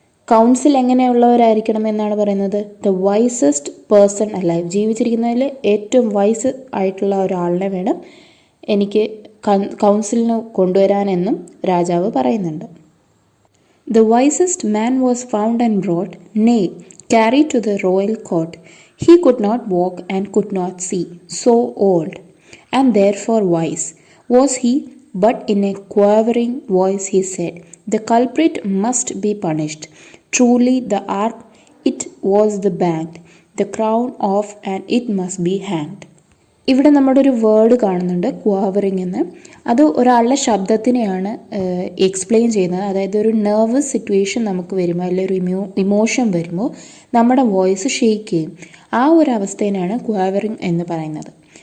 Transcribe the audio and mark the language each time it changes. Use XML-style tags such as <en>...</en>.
<ml>Council എങ്ങനെയുള്ളവരായിരിക്കണം എന്നാണ് പറയുന്നത്?</ml> <en>the wisest person alive,</en> <ml>ജീവിച്ചിരിക്കുന്നതിൽ ഏറ്റവും വൈസ് ആയിട്ടുള്ള ഒരാളിനെ വേണം എനിക്ക് കൗൺസിലിന് കൊണ്ടുവരാനെന്നും രാജാവ് പറയുന്നുണ്ട്.</ml> <en>The wisest man was found and brought, nay, carried to the royal court. He could not walk and could not see, so old, and therefore wise was he, but in a quavering voice he said, "The culprit must be punished. Truly the ark, it was the banked, the crown off, and it must be hanged."</en> <ml>ഇവിടെ നമ്മുടെ ഒരു word കാണുന്നുണ്ട്, ക്വാവറിങ് എന്ന്. അത് ഒരാളുടെ ശബ്ദത്തിനെയാണ് explain ചെയ്യുന്നത്. അതായത് ഒരു നെർവസ് സിറ്റുവേഷൻ നമുക്ക് വരുമ്പോൾ അല്ലെങ്കിൽ ഒരു ഇമോഷൻ വരുമ്പോൾ നമ്മുടെ വോയിസ് ഷെയ്ക്ക് ചെയ്യും. ആ ഒരു അവസ്ഥേനാണ് ക്വാവറിങ് എന്ന് പറയുന്നത്.</ml>